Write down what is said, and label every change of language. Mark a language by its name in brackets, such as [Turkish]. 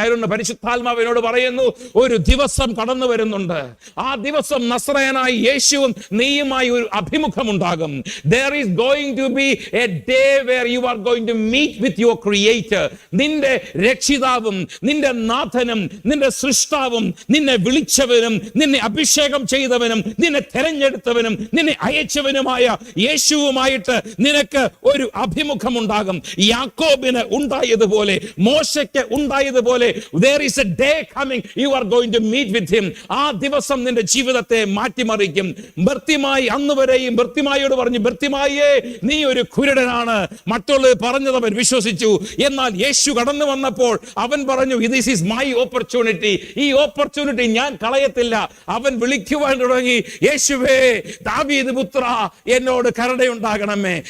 [Malayalam] ആയതുകൊണ്ട് പരിശുദ്ധാത്മാവിനോട് പറയുന്നു, ഒരു ദിവസം കടന്നു വരുന്നുണ്ട്. ആ ദിവസം നസ്രയനായ യേശുവും നീയുമായി ഒരു അഭിമുഖമുണ്ടാകും. [English] There is going to be a day where you are going to meet with your creator. [Malayalam] നിന്റെ രക്ഷിതാവും നിന്റെ നാഥനും നിന്റെ സൃഷ്ടാവും നിന്നെ വിളിച്ചവനും നിന്നെ അഭിഷേകം ചെയ്തവനും നിന്നെ തെരഞ്ഞെടുത്തവനും നിന്നെ അയച്ചവനുമായ യേശുവുമായിട്ട് നിനക്ക് ഒരു അഭിമുഖമുണ്ടാകും. യാക്കോബിന് ഉണ്ടായതുപോലെ, മോശയ്ക്ക് ഉണ്ടായതുപോലെ, [English] there is a day coming, you are going to meet with him. [Malayalam] ആ ദിവസം നിന്റെ ജീവിതത്തെ മാറ്റിമറിക്കും. ബർത്തിമായി അന്ന് വരെയും ബർത്തിമായിയോട് പറഞ്ഞു, ബർത്തിമായേ, നീ ഒരു കുരുടനാണ്. മറ്റുള്ളവർ പറഞ്ഞത് അവൻ വിശ്വസിച്ചു. എന്നാൽ യേശു കടന്നു വന്നപ്പോൾ അവൻ പറഞ്ഞു, [English] this is my opportunity. [Malayalam] ഈ ഓപ്പർച്യൂണിറ്റി ഞാൻ കളയത്തില്ല. അവൻ വിളിക്കുവാൻ തുടങ്ങി, യേശുവേ, ദാവീദ് പുത്ര, എന്നോട് കരുണയുണ്ടാകണമേ.